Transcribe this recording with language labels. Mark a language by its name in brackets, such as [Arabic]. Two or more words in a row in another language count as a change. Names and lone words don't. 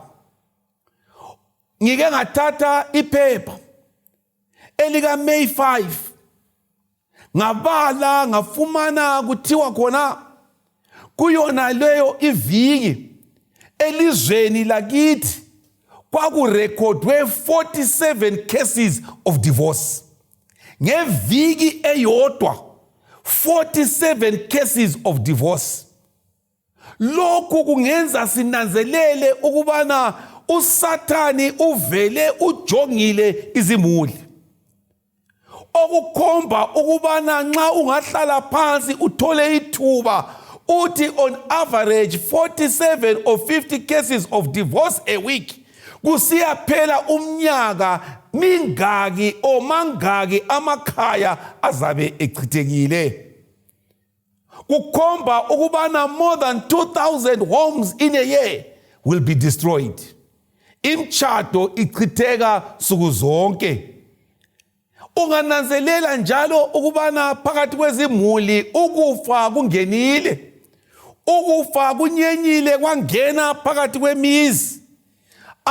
[North Ndebele] Ngike ngathatha iphepha elika May 5, ngabala ngafumana kuthiwa khona kuyona leyo iviki elizweni lakithi kwakurekhodwe [English] 47 cases of divorce. [North Ndebele] Ngeviki eyodwa [English] 47 cases of divorce. [North Ndebele] Lokhu kungenza sinanzelele ukubana uSathani uvele ujongile izimuli. Okukhomba ukubana nxa ungahlala phansi uthole ithuba uthi [English] on average 47 or 50 cases of divorce a week. [North Ndebele] Kusiya phela umnyaka mingaki o mangaki amakhaya azabe echithekile. Kukhomba ukubana [English] more than 2,000 homes in a year will be destroyed. Imchado ichitheka suku zonke. Ungananzelela njalo ukubana phakathi kwezimuli ukufa kungenile. Ukufa kunyenyile kwangena phakathi kwemizi.